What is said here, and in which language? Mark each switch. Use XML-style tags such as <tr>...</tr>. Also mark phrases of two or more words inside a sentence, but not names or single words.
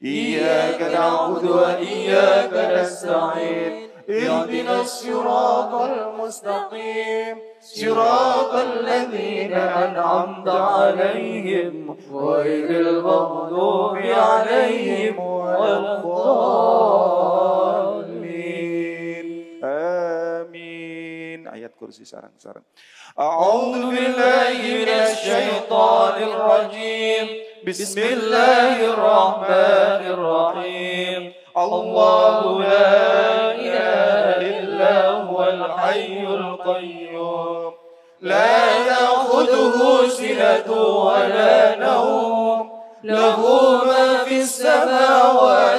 <ar>إياك نعبد وإياك نستعين اهدنا الصراط المستقيم صراط الذين أنعمت عليهم غير المغضوب عليهم ولا الضالين آمين.</ar> <id>Ayat kursi sarang-sarang.</id> <ar>أعوذ بالله من الشيطان الرجيم بسم الله الرحمن الرحيم الله لا إله إلا هو الحي القيوم لا تأخذه سنة ولا نوم له ما في السماوات</ar>